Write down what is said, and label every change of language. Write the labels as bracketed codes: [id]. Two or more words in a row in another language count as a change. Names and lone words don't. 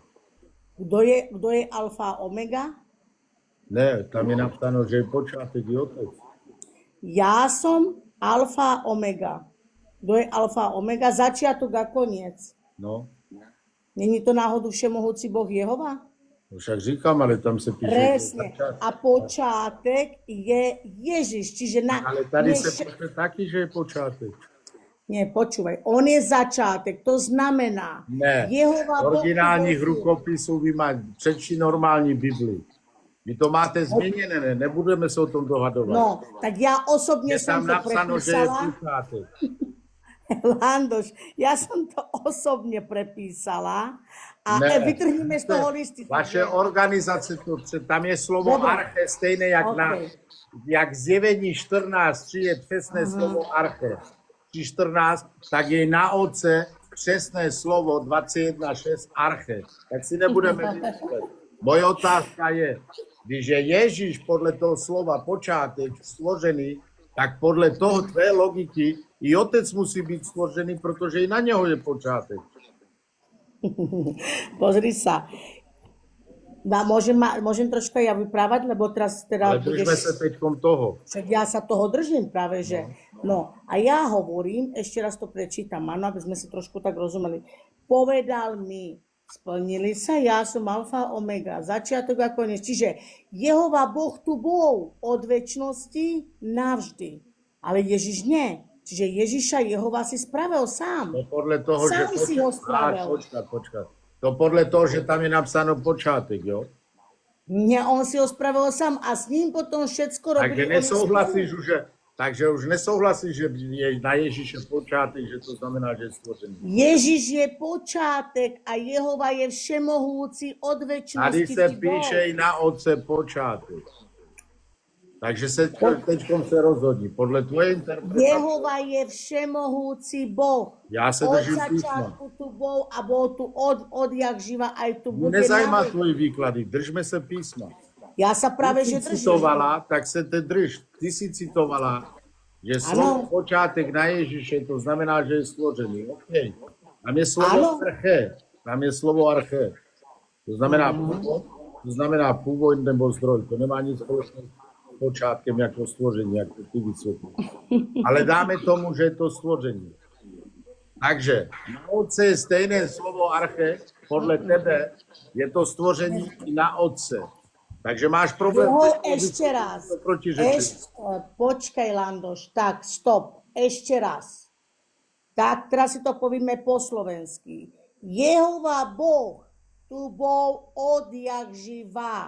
[sk] Kto je alfa a omega? [cs] Ne, tam je napsáno, že je počátek i otec. [sk] Ja som alfa a omega. Kto je alfa a omega? Začiatok a koniec. No, Není to náhodou všemohúci Boh Jehova? [cs] Však říkám, ale tam se píše... [sk] Presne. A počátek je Ježiš. Čiže [cs] Ale tady se píše taky, že je počátek. [sk] Nie, počúvaj. On je začátek. To znamená... [cs] Ne, [sk] Jehova Boh [cs] originálních [sk] tu bol- [cs] rukopisů vy máte, přečti normální Bibli. Vy to máte změněné, ne? Nebudeme se o tom dohadovat. No, [sk] tak ja osobne [cs] Je [sk] som [cs] tam to napsáno, že je [sk] prepísala. [cs] počátek. [sk] Landoš, ja som to osobne prepísala a [cs] Ne. [sk] vytrhneme z toho listy. [cs] Vaše organizace, tam je slovo [sk] Dobre. [cs] arche stejné jak jak zjevení 14.3 je přesné slovo arche. 3.14, tak je na otce přesné slovo 21.6 arche. Tak si nebudeme vymyslet. Moje otázka je, když je Ježíš podle toho slova počátek stvořený, tak podle toho tvé logiky i otec musí být stvořený, protože i na něho je počátek. [sk] Pozri sa. Môžem troška ja vyprávať, lebo teraz [cs] Ale držme se teďkom toho. [sk] Však ja sa toho držím práve, že... No, a ja hovorím, ešte raz to prečítam, áno, aby sme si trošku tak rozumeli. Povedal mi, splnili sa, ja som alfa, omega, začiatok a koniec. Čiže Jehova Boh tu bol od večnosti navždy. Ale Ježiš nie. Čiže Ježiša Jehova si spravil sám. [cs] To podle toho, [sk] Sám [cs] že... [sk] si ho spravil. [cs] Počkat. To podle toho, že tam je napsáno počátek, jo? [sk] Nie, on si ho spravil sám a s ním potom všetko robili. [cs] Takže nesouhlasíš už, už nesouhlasíš, že je na Ježíše počátek, že to znamená, že je stvořený. [sk] Ježiš je počátek a Jehova je všemohúci od večnosti. [cs] Tady se píše i na otce počátek. Takže se teďkom se rozhodni. Podle tvoje interpretace. [sk] Jehova je všemohúci Boh. [cs] Já se [sk] Od [cs] držím písma. [sk] začiatku tu bol a bol tu odjak živa aj tu bude. [cs] Nezajímá [sk] na veky. [cs] tvoji výklady, držme se písma. [sk] Ja sa práve, že [cs] Ty [sk] držím. [cs] citovala, tak se te drž. Ty si citovala, že slovo počátek na Ježíše, to znamená, že je stvořený. OK. Tam je slovo [sk] Áno. [cs] arche. Tam je slovo arche. To znamená původ, to znamená původ nebo zdroj. To nemá nic společného s počátkem jako stvoření, jak to ty vysvětlíš. Ale dáme tomu, že je to stvoření. Takže na otce je stejné slovo arche, podle tebe je to stvoření i na otce. Takže máš problém. [sk] Ešte raz. [cs] Proti řeči. [sk] Počkaj, Landoš. Tak, stop. Ešte raz. Tak, teraz si to povieme po slovensky. Jehova Boh tu bol odjak živá.